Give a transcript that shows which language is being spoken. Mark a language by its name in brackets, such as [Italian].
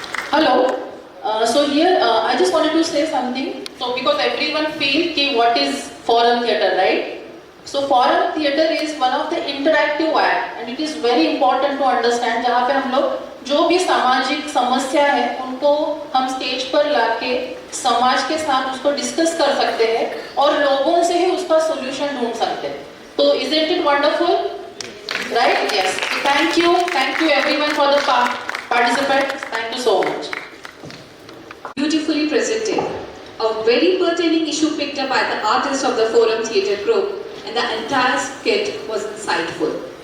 [English] Hello. So here I just wanted to say something. So because everyone feel कि what is forum theatre, right? So forum theatre is one of the interactive act, and it is very important to understand. [Hindi] जहाँ पे हम लोग जो भी सामाजिक समस्या है उनको हम स्टेज पर लाके समाज के साथ उसको डिस्कस कर सकते हैं और लोगों से ही उसका सोल्यूशन ढूंढ सकते हैं. [English] तो isn't it wonderful? Right? Yes. Thank you everyone for the participants. Thank you so much. Beautifully presented. A very pertaining issue picked up by the artists of the Forum Theatre group, and the entire skit was insightful.